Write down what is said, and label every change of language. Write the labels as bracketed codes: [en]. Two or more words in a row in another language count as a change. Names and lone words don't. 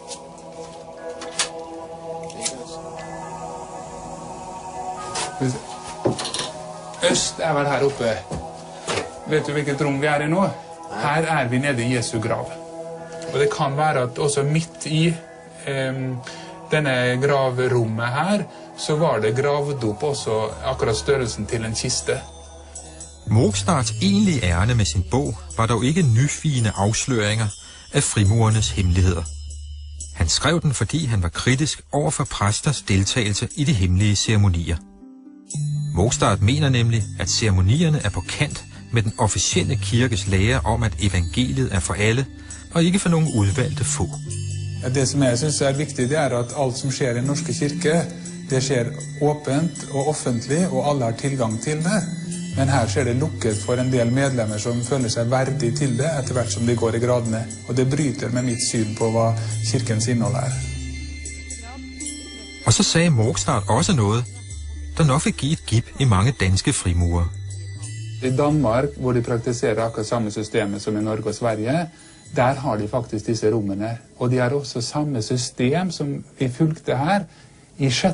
[no] Øst er vel her oppe. Vet du hvilket rom vi er i nå? Her er vi nede i Jesu grav. Og det kan være at også midt i denne gravrommet her, så var det gravd opp også akkurat størrelsen til en kiste. [da] Mogstads egentlige ærne med sin bog var dog ikke nyfine afsløringer af frimurernes hemmeligheder. Han skrev den, fordi han var kritisk over for præsters deltagelse i de hemmelige ceremonier. Mogstad mener nemlig, at ceremonierne er på kant med den officielle kirkes lære om, at evangeliet er for alle, og ikke for nogle udvalgte få. [no] Ja, det som jeg synes er vigtigt, det er at alt som sker i den norske kirke, det sker åpent og offentlig, og alle har tilgang til det. Men her ser det lukket for en del medlemmer som føler seg verdig til det, etter hvert som de går i gradene. Og det bryter med mitt syn på hva kirkens innhold er. [da] Og så sagde Mogstad også noget, der nok vil give et gib i mange danske frimurer. [no] I Danmark, hvor de praktiserer akkurat samme systemet som i Norge og Sverige, der har de faktisk disse rommene. Og de har også samme system som vi fulgte her i 6.